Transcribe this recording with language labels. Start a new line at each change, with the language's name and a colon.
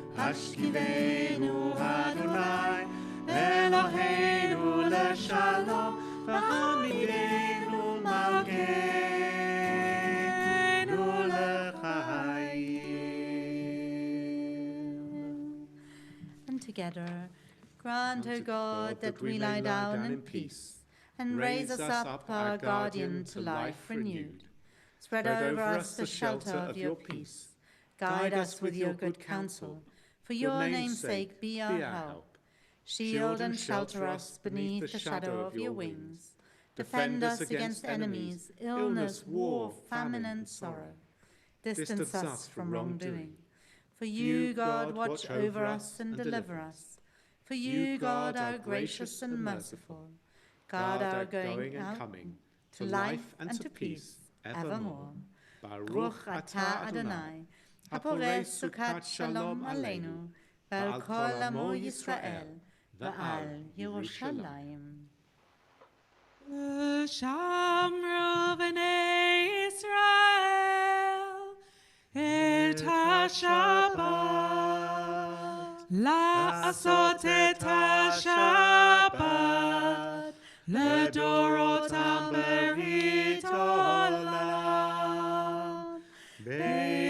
Hebrew: השכיבנו אדוני, אלוהינו לשלום, והעמידנו מלכנו לחיים.
English: And together, grant, O God, that we lie down in peace, and raise us up, our guardian, to life renewed. Spread over us the shelter of your peace. Guide us with your good counsel. For your name's sake, be our help. Shield and shelter us beneath the shadow of your wings. Defend us against enemies, illness, war, famine, and sorrow. Distance us from wrongdoing. For you, God, watch over us and deliver us. For you, God, are gracious and merciful. Guard our going and coming, to life and to peace, evermore.
Hebrew: Baruch atah Adonai, haporeh sukat shalom aleinu, ועל כל עמו ישראל, ועל ירושלים. ושמרו בני ישראל את השבת, לעשות את השבת לדורותם ברית עולם.